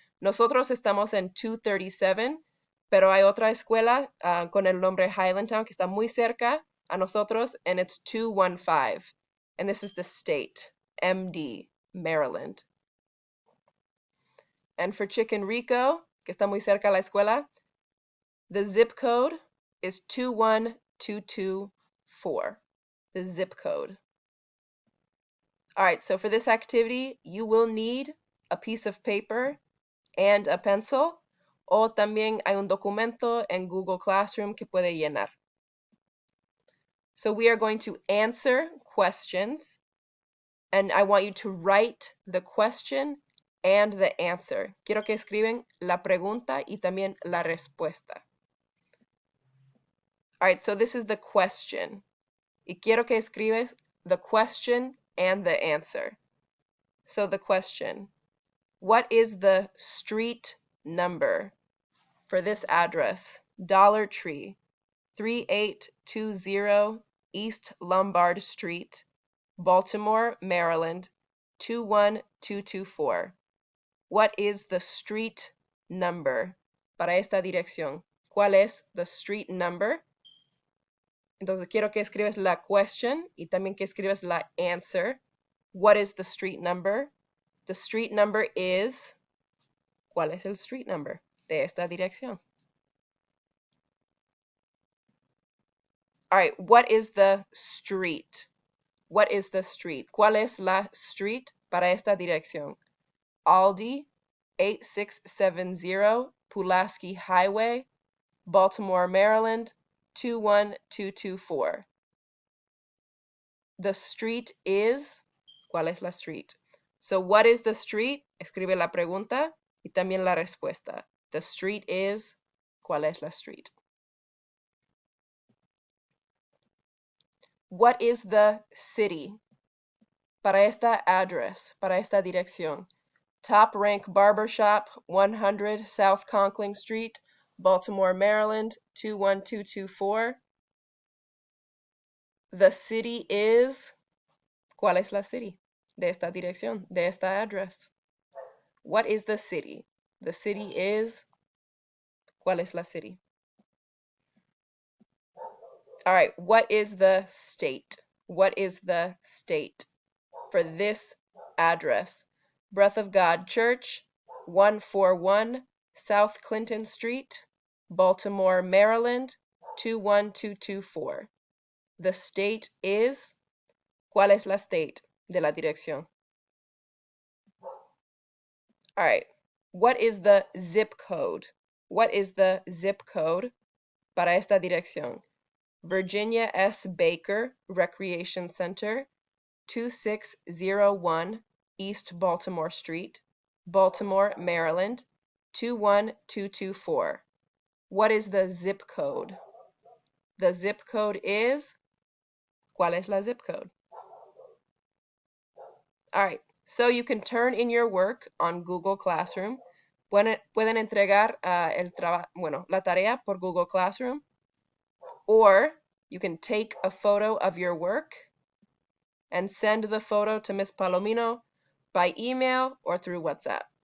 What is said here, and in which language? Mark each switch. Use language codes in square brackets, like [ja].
[es] Nosotros estamos en 237, pero hay otra escuela con el nombre Highlandtown que está muy cerca a nosotros, [en] and it's 215. And this is the state, MD, Maryland. And for Chicken Rico, [es] que está muy cerca a la escuela, [en] the zip code is 21224. The zip code. All right, so for this activity, you will need a piece of paper and a pencil, [es] o también hay un documento en Google Classroom que puede llenar. [en] So we are going to answer questions, and I want you to write the question and the answer. [es] Quiero que escriben la pregunta y también la respuesta. [en] All right, so this is the question. [es] Y quiero que escribes [en] the question and the answer. So the question, what is the street number for this address? Dollar Tree, 3820 East Lombard Street, Baltimore, Maryland, 21224. What is the street number [es] para esta dirección? ¿Cuál es the street number? Entonces quiero que escribes la question y también que escribes la answer. [en] What is the street number? The street number is, [es] ¿cuál es el street number de esta dirección? [en] All right, what is the street? What is the street? [es] ¿Cuál es la street para esta dirección? [en] Aldi, 8670 Pulaski Highway, Baltimore, Maryland, 21224. The street is, [es] ¿cuál es la street? [en] So what is the street? [es] Escribe la pregunta y también la respuesta. [en] The street is, [es] ¿cuál es la street? [en] What is the city? [es] Para esta address, para esta dirección. [en] Top Rank Barbershop, 100 South Conkling Street, Baltimore, Maryland, 21224. The city is, [es] ¿cuál es la city? De esta dirección, de esta address. [en] What is the city? The city is, [es] ¿cuál es la city? [en] All right, what is the state? What is the state for this address? Breath of God Church, 141 South Clinton Street, Baltimore, Maryland, 21224. The state is, [es] ¿cuál es la state de la dirección? [en] All right, what is the zip code? What is the zip code [es] para esta dirección? [en] Virginia S. Baker Recreation Center, 2601 East Baltimore Street, Baltimore, Maryland, 21224. What is the zip code? The zip code is, [es] ¿cuál es la zip code? [en] All right, so you can turn in your work on Google Classroom. [es] Pueden entregar la tarea por Google Classroom, [en] or you can take a photo of your work and send the photo to Miss Palomino by email or through WhatsApp.